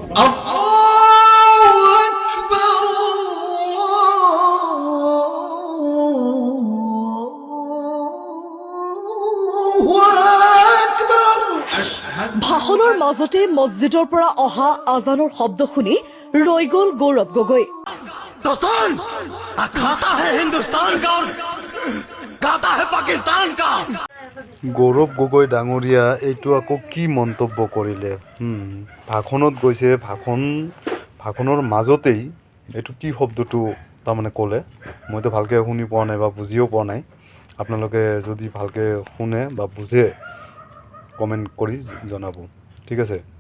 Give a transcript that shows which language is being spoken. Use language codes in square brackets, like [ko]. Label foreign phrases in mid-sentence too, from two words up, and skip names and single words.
[as] ভাষণৰ মাজতে মছজিদৰ পৰা অহা আজানৰ শব্দ শুনি ৰৈ গ'ল গৌৰৱ গগৈ [hi] तो सुन खाता है हिंदुस्तान का और गाता है पाकिस्तान का [as] গৌৰৱ গগৈ ডাঙৰীয়া এইটো আকৌ কি মন্তব্য কৰিলে ভাষণত গৈছে ভাষণৰ মাজতেই এইটো কি শব্দটো তাৰমানে ক'লে মইতো ভালকৈ শুনি পোৱা নাই বা বুজিও পোৱা নাই আপোনালোকে যদি ভালকৈ শুনে বা বুজে কমেণ্ট কৰি জনাব ঠিক আছে